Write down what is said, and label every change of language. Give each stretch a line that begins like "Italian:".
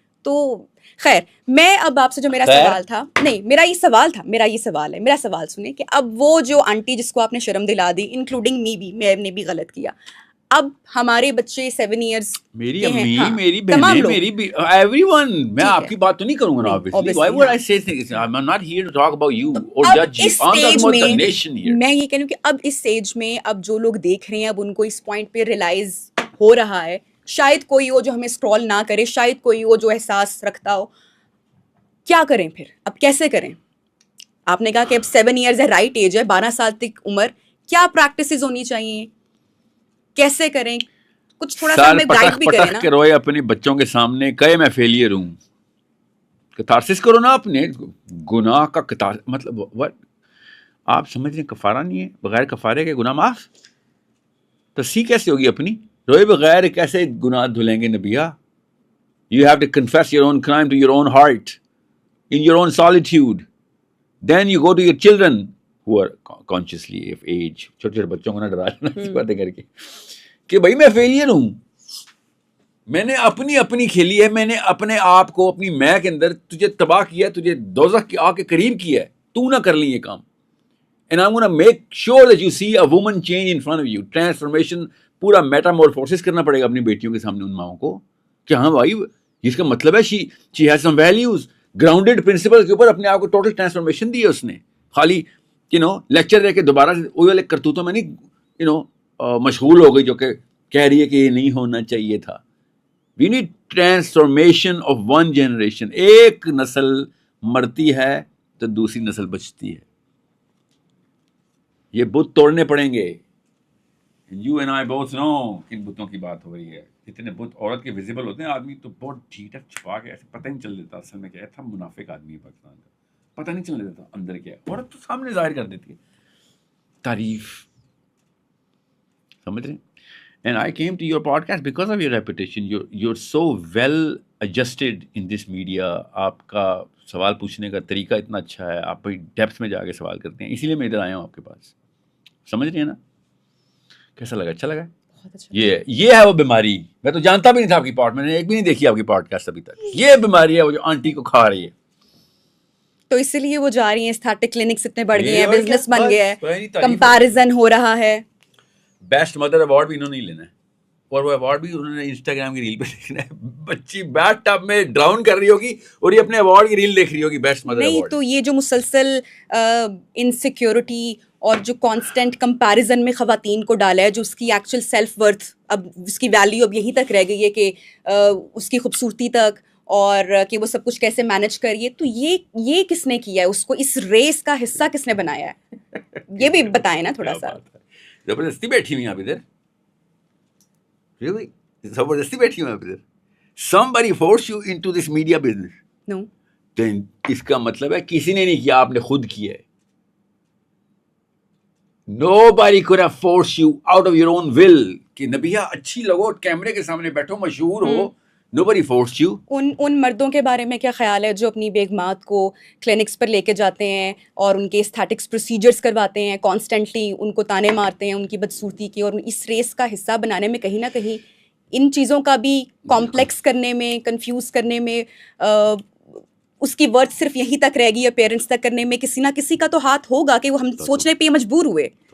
Urdu: تو خیر, میں اب آپ سے جو میرا سوال تھا, نہیں میرا یہ سوال تھا, میرا سوال سنیں کہ اب وہ جو آنٹی جس کو آپ نے شرم دلا دی, انکلوڈنگ می بھی, میں نے بھی غلط کیا, اب ہمارے بچے 7 ایئرس, میری امی, میری بہنیں, میری ایوری ون, میں آپ کی بات تو نہیں کروں گا نا, obviously.
English: Why would I say things? I'm not here to talk about you or judge you. I'm talking about the nation here.
Urdu: میں یہ کہہ رہی ہوں کہ اب اس ایج میں, اب جو لوگ دیکھ رہے ہیں, اب ان کو اس پوائنٹ پہ ریئلائز ہو رہا ہے, شاید کوئی ہو جو ہمیں اسکرول نہ کرے, شاید کوئی ہو جو احساس رکھتا ہو, کیا کریں پھر, اب کیسے کریں؟ آپ نے کہا کہ اب 7 ایئرز ہے, رائٹ ایج ہے, 12 سال تک عمر, کیا پریکٹسز ہونی چاہیے, کیسے کریں, کچھ تھوڑا سا ہمیں گائیڈ بھی کریں نا. کے روئے اپنے بچوں کے سامنے, کہے میں فیلئر ہوں, کتارسس کرو نا اپنے گناہ کا. مطلب what آپ سمجھ رہے ہیں کفارہ نہیں ہے, بغیر کفارے کے گناہ معاف, تصحیح کیسے ہوگی اپنی؟ روئے بغیر کیسے گناہ دھلیں گے Nabiha?
English: You have to confess your own crime to your own heart, in your own solitude. Then you go to your children who are consciously of age.
Urdu: چھوٹے چھوٹے بچوں کو نہ ڈرا لینا باتیں کر کے کہ بھائی میں فیلئر ہوں, میں نے اپنی کھیلی ہے, میں نے اپنے آپ کو, اپنی میں کے اندر تجھے تباہ کیا ہے, تجھے دوزخ کی آگ کے قریب کیا ہے, تو نہ کر لی یہ کام.
English: And I'm going to make sure that you see a woman change in front of you.
Urdu: Transformation, پورا میٹامورفوسس کرنا پڑے گا اپنی بیٹیوں کے سامنے ان ماؤں کو کہ ہاں بھائی, جس کا مطلب ہے
English: she has some values, grounded principles
Urdu: کے اوپر اپنے آپ کو ٹوٹل ٹرانسفارمیشن دی ہے اس نے. خالی لیکچر دے کے دوبارہ سے وہی والے کرتوتوں میں نہیں مشغول ہو گئی جو کہ کہہ رہی ہے کہ یہ نہیں ہونا چاہیے تھا.
English: We need transformation of one generation.
Urdu: ایک نسل مرتی ہے تو دوسری نسل بچتی ہے. یہ بت توڑنے پڑیں گے,
English: you and I both know
Urdu: کن بتوں کی بات ہو رہی ہے. اتنے بت عورت کے ویزیبل ہوتے ہیں, آدمی تو بہت ڈھیٹ چھپا کے ایسے پتہ نہیں چل دیتا اصل میں کیا ہے. تھا منافق آدمی ہے پاکستان کا, پتہ نہیں چل دیتا اندر کیا ہے. عورت تو سامنے ظاہر کر دیتی ہے تعریف, سمجھ رہے ہیں.
English: And I came to your podcast because of your reputation. You're so well adjusted in this media.
Urdu: آپ کا سوال پوچھنے کا طریقہ اتنا اچھا ہے, آپ بڑی ڈیپتھ میں جا کے سوال کرتے ہیں, اسی لیے میں ادھر آیا ہوں آپ کے پاس. سمجھ رہی ہیں نا. کیسا لگا؟ اچھا لگا. یہ ہے وہ بیماری. میں تو جانتا بھی نہیں تھا آپ کی میں نے ایک بھی نہیں دیکھی آپ کی پوڈکاسٹ ابھی تک. یہ بیماری ہے وہ جو آنٹی کو کھا رہی ہے. تو اسی لیے وہ جا رہی ہیں, اسٹارٹک کلینکس اتنے بڑھ گئے ہیں, بزنس بن گیا ہے, کمپیریزن ہو رہا ہے. بیسٹ مدر ایوارڈ بھی انہوں نے لینا ہے, اور وہ ایوارڈ بھی انہوں نے انسٹاگرام کی ریل پہ دیکھنا ہے. بچی بیٹ ٹب میں ڈراؤن کر رہی ہوگی اور یہ اپنے ایوارڈ کی ریل دیکھ رہی ہوگی بیسٹ مدر ایوارڈ. نہیں تو یہ جو مسلسل انسیکیورٹی اور جو کانسٹنٹ کمپیریزن میں خواتین کو ڈالا ہے, جو اس کی ایکچوئل سیلف ورتھ, اب اس کی ویلیو اب یہیں تک رہ گئی ہے کہ اس کی خوبصورتی تک, اور کہ وہ سب کچھ کیسے مینج کریے. تو یہ کس نے کیا ہے, اس کو اس ریس کا حصہ کس نے بنایا ہے, یہ بھی بتائیں نا تھوڑا سا. زبردستی بیٹھی ہوئی ہیں آپ ادھر, really زبردستی بیٹھی ہوئی ہیں آپ ادھر.
English: somebody forced you into this media business. No.
Urdu: then اس کا مطلب ہے کسی نے نہیں کیا, آپ نے خود کیا ہے.
English: nobody could have forced you out of your own will
Urdu: کہ نبیہ اچھی لگو, کیمرے کے سامنے بیٹھو, مشہور ہو.
English: nobody forced you.
Urdu: ان مردوں کے بارے میں کیا خیال ہے جو اپنی بیگمات کو کلینکس پر لے کے جاتے ہیں اور ان کے اسٹیٹکس پروسیجرز کرواتے ہیں, کانسٹنٹلی ان کو تانے مارتے ہیں ان کی بدصورتی کی, اور اس ریس کا حصہ بنانے میں کہیں نہ کہیں ان چیزوں کا بھی کمپلیکس کرنے میں, کنفیوز کرنے میں, اس کی ورتھ صرف یہیں تک رہ گئی ہے پیرنٹس تک کرنے میں, کسی نہ کسی کا تو ہاتھ ہوگا کہ وہ ہم سوچنے پہ مجبور ہوئے.